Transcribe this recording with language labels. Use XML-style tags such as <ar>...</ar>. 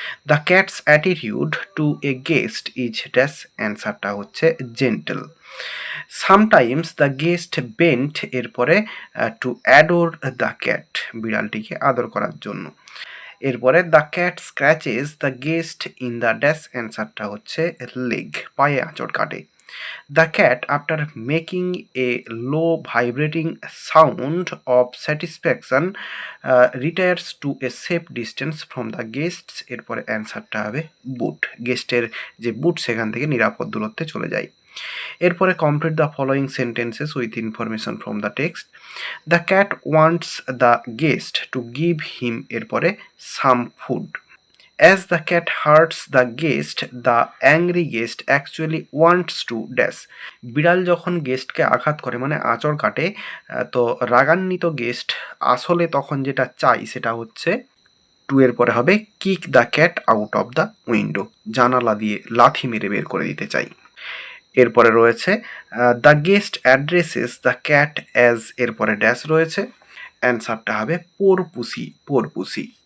<en>the cat's attitude to a guest is dash,</en> <bn>অ্যান্সারটা হচ্ছে</bn> <en>Gentle. Sometimes the guest bent, এরপরে to adore the cat,</en> <bn>বিড়ালটিকে আদর করার জন্য। এরপরে</bn> <en>the cat scratches the guest in the dash,</en> <bn>অ্যান্সারটা হচ্ছে</bn> <en>leg,</en> <bn>পায়ে আঁচড় কাটে।</bn> <en>The cat, after making a low vibrating sound of satisfaction, retires to a safe distance from the guests.</en> <bn>এরপরে</bn> <en>অ্যান্সারটা হবে বুট,</en> <bn>গেস্টের যে বুট সেখান থেকে নিরাপদ দূরত্বে চলে যায়।</bn> <en>এরপরে complete the following sentences with information from the text. The cat wants the guest to give him,</en> <bn>এরপরে</bn> <en>Some food. As the cat hurts the guest, the angry guest actually wants to dash.</en> <bn>বিড়াল যখন গেস্টকে আঘাত করে মানে আঁচড় কাটে, তো রাগান্বিত guest আসলে তখন যেটা চাই সেটা হচ্ছে টু এর পরে হবে</bn> <en>kick the cat out of the window,</en> <bn>জানালা দিয়ে লাথি মেরে বের করে দিতে চাই। এরপরে রয়েছে</bn> <en>the guest addresses the cat as,</en> <bn>এরপরে</bn> <en>dash</en> <bn>রয়েছে, অ্যান্সারটা হবে</bn> <en>Poor pussy, poor pussy.</en>